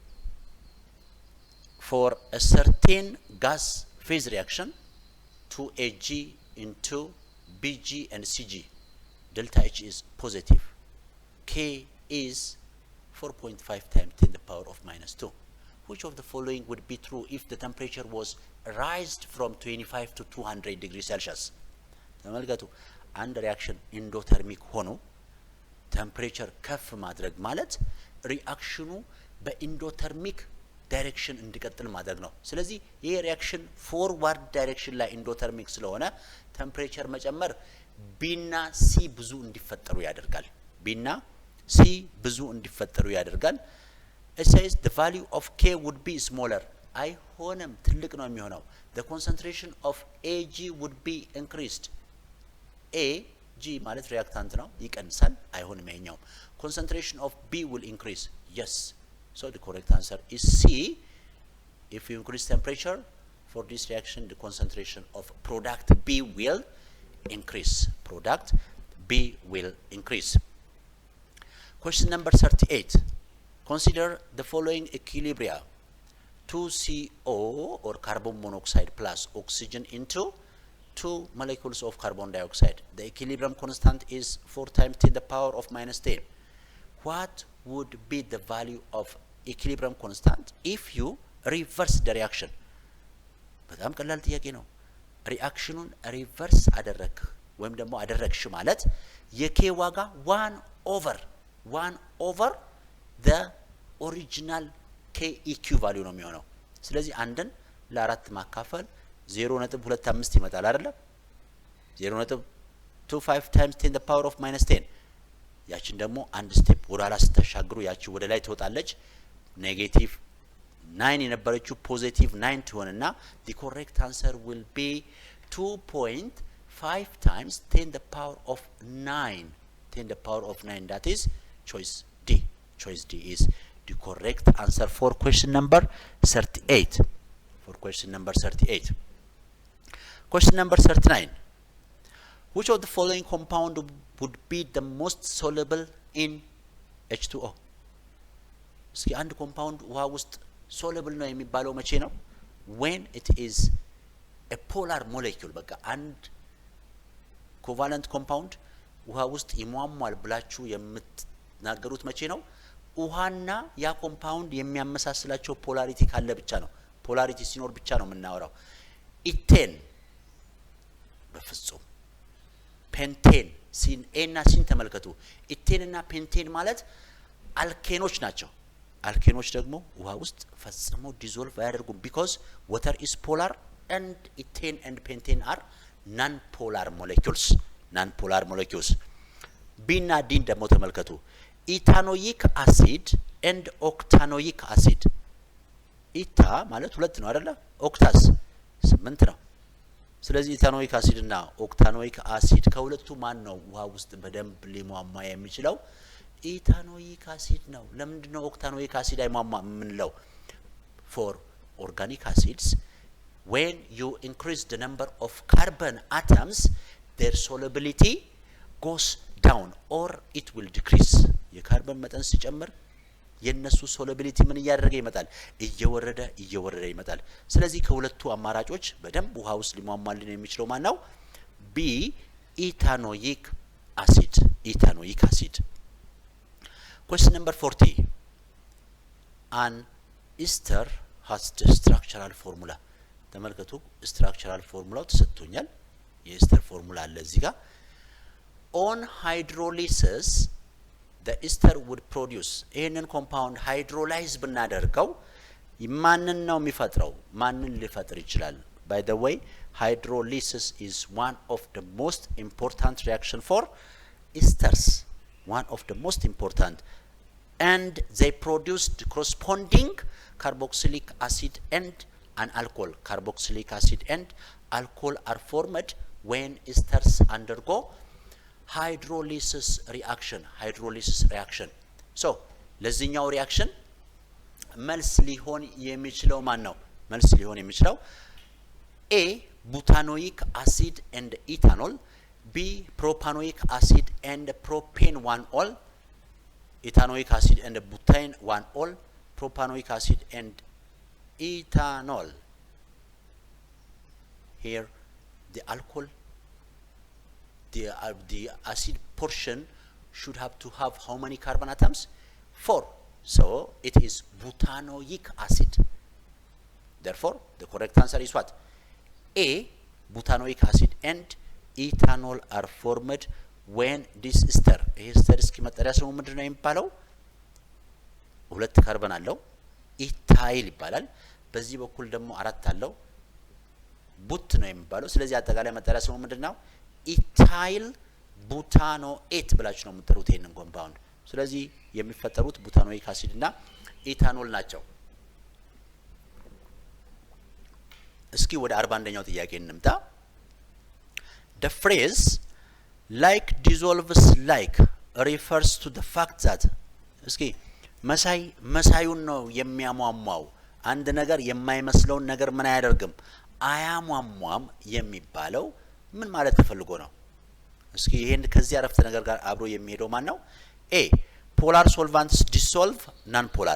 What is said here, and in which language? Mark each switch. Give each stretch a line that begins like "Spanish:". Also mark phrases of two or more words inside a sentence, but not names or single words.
English: For a certain gas phase reaction, 2Ag into Bg and Cg, delta H is positive. K is 4.5 times 10 the power of minus 2. Which of the following would be true if the temperature was raised from 25 to 200 degrees Celsius?
Amharic: ተመልከቱ አንድ ሪአክሽን ኢንዶተርሚክ ሆኖ ቴምፕሬቸር ከፍ ማድረግ ማለት ሪአክሽኑ በኢንዶተርሚክ ዳይሬክሽን እንዲቀጥል ማድረግ ነው። ስለዚህ ይሄ ሪአክሽን
English: forward direction
Amharic: ላይ ኢንዶተርሚክ ስለሆነ ቴምፕሬቸር መጨመር ቢና ሲ ብዙ እንዲፈጠሩ ያደርጋል። ቢና ሲ ብዙ እንዲፈጠሩ ያደርጋል።
English: It says the value of K would be smaller.
Amharic: አይሆንም ትልቅ ነው የሚሆነው።
English: The concentration of Ag would be increased.
Amharic: Ag ማለት ሪአክታንት ነው ይቀንሳል። አይሆንም ይሄኛው።
English: Concentration of B will increase. Yes. So the correct answer is C. If you increase temperature for this reaction, the concentration of product B will increase. Product B will increase. Question number 38. Consider the following equilibria. 2CO or carbon monoxide plus oxygen into 2 molecules of carbon dioxide. The equilibrium constant is 4 times 10 the power of minus 10. What would be the value of equilibrium constant if you reverse the reaction?
Amharic: በጣም ቀላል ጥያቄ ነው። ሪአክሽኑን ሪቨርስ አደረክ ወይም ደግሞ አደረክሽ ማለት የኬ ዋጋ
English: 1 over the original K EQ value
Amharic: ነው የሚሆነው። ስለዚህ አንድን ለአራት ማካፈል 0.25 ይመጣል አይደል?
English: 0.25 times 10 the power of minus 10
Amharic: ያችን ደግሞ አንድ ስቴፕ ወደ ኋላ ስተሻግሩ ያቺ ወደ ላይ ትወጣለች። ኔጌቲቭ 9 የነበረችው ፖዚቲቭ 9 ትሆንና
English: the correct answer will be 2.5 times 10 the power of 9. 10 the power of 9, that is choice D. Choice D is the correct answer for question number 38. For question number 38. Question number 39. Which of the following compound would be the most soluble in H2O?
Amharic: እስኪ አንድ ኮምፓውንድ ውሃ ውስጥ soluble ነው የሚባለው መቼ ነው?
English: When it is a polar molecule.
Amharic: በቃ አንድ covalent compound ውሃ ውስጥ ይሟሟል ብላችሁ የምትናገሩት መቼ ነው? ውሃና ያ ኮምፓውንድ የሚያመሳስላቸው ፖላሪቲ ካለ ብቻ ነው። ፖላሪቲ ሲኖር ብቻ ነው የምናወራው። ኢቴን በፍጹም። ፔንቴን ሲን ኤና ሲን ተመልከቱ። ኢቴን እና ፔንቴን ማለት አልኬኖች ናቸው። አልኬኖች ደግሞ ውሃ ውስጥ ፈጽሞ ዲዞልቭ አያደርጉም
English: because water is polar and ethane and pentane are non-polar molecules.
Amharic: ቢና ዲን ደግሞ ተመልከቱ። ኢታኖይክ አሲድ
English: and octanoic acid.
Amharic: ኢታ ማለት 2 ነው አይደለ? ኦክታስ 8 ነው። ስለዚህ ኢታኖይክ አሲድ እና ኦክታኖይክ አሲድ ከሁለቱ ማን ነው ውሃ ውስጥ በደንብ ሊሟሟ የሚችለው? ኢታኖይክ አሲድ ነው። ለምንድን ነው ኦክታኖይክ አሲድ አይሟሟ የምንለው?
English: For organic acids, when you increase the number of carbon atoms, their solubility goes down or it will decrease.
Amharic: የካርበን መጠን ሲጨምር የነሱ ሶሉቢሊቲ ምን እያደረገ ይመጣል? እየወረደ ይመጣል። ስለዚህ ከሁለቱ አማራጮች በደንብ ውሃ ውስጥ ሊሟሟልን የሚችለው ማን ነው? ቢ ኢታኖይክ አሲድ።
English: Question number 40. An ester has the structural formula.
Amharic: ተመልከቱ
English: structural formula
Amharic: ተሰጥቶኛል። የኤስተር ፎርሙላ አለ እዚህ ጋር።
English: On hydrolysis the ester would produce.
Amharic: ይሄንን ኮምፓውንድ ሃይድሮላይዝ ብናደርገው ማንን ነው የሚፈጥረው? ማንን ሊፈጥር ይችላል?
English: By the way, hydrolysis is one of the most important reaction for esters. One of the most important. And they produced corresponding carboxylic acid and an alcohol. Carboxylic acid and alcohol are formed when esters undergo hydrolysis reaction.
Amharic: So ለዚህኛው ሪአክሽን መልስ ሊሆን የሚችለው ማን ነው? መልስ ሊሆን የሚችለው
English: A butanoic acid and ethanol. B, propanoic acid and propane 1-ol. Ethanoic acid and butane 1-ol. Propanoic acid and ethanol. Here, the alcohol, the acid portion should have to have how many carbon atoms? 4. So it is butanoic acid. Therefore, the correct answer is what? A, butanoic acid and ethanol are formed when this ester.
Amharic: Ester እስኪመጣሪያ ስሙ ምንድነው የሚባለው? ሁለት ካርበን አለው ኢታይል ይባላል። በዚህ በኩል ደግሞ አራት አለው ቡት ነው የሚባለው። ስለዚህ አጠቃላይ መጣሪያ ስሙ ምንድነው? ኢታይል ቡታኖኤት ብላችሁ ነው የምትጠሩት ይሄንን ኮምፓውንድ። ስለዚህ የሚፈጠሩት ቡታኖይክ አሲድ እና ኢታኖል ናቸው። እስኪ ወደ 41ኛው ጥያቄ እንምጣ።
English: The phrase like dissolves like refers to the fact that
Amharic: እስኪ መሳዩን ነው የሚያሟሟው። አንድ ነገር የማይመስለውን ነገር ምን አያደርግም? አያሟሟም የሚባለው ምን ማለት ተፈልጎ ነው? እስኪ ይሄን ከዚህ አረፍተ ነገር ጋር አብሮ የሚሄደው ማን ነው?
English: A, polar solvents dissolve non-polar.